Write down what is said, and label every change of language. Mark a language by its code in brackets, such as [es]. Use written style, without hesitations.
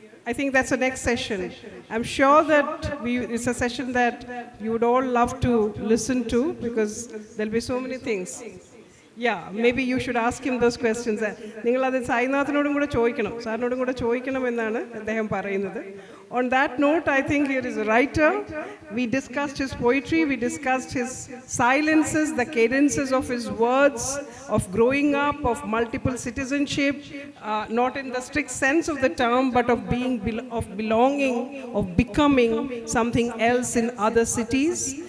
[en] I think that's the next session. I'm sure that it's a session that you would all love to listen to because there'll be so many things. Maybe you should ask him those questions. [ml] നിങ്ങൾ അത് സായിനാഥിനോടും കൂടെ ചോദിക്കണം, സാറിനോടും കൂടെ ചോദിക്കണം എന്നാണ് അദ്ദേഹം പറയുന്നത്. [en] On that note, I think here is a writer. We discussed his poetry, we discussed his silences, the cadences of his words, of growing up, of multiple citizenship, not in the strict sense of the term, but of belonging, of becoming something else in other cities.